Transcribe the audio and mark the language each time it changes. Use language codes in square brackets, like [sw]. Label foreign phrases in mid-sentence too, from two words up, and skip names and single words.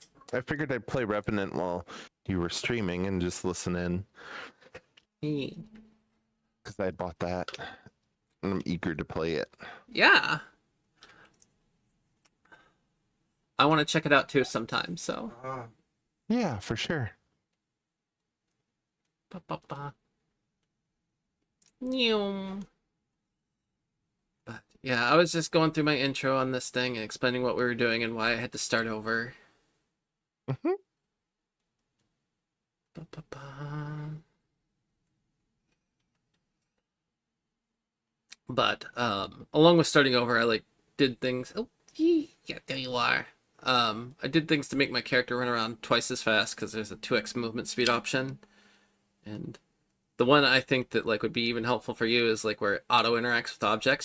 [en] I figured I'd play Revenant while you were streaming and just listen in because I bought that and I'm eager to play it. Yeah. I want to check it out too sometime, so. Yeah, for sure. Ba-ba-ba. Neum. But yeah, I was just going through my intro on this thing and explaining what we were doing and why I had to start over. Mhm. Ba-ba-ba. But along with starting over, I like did things. Oh, yeah, there you are. I did things to make my character run around twice as fast because there's a 2x movement speed option, and the one I think that like would be even helpful for you is like where it auto interacts with objects.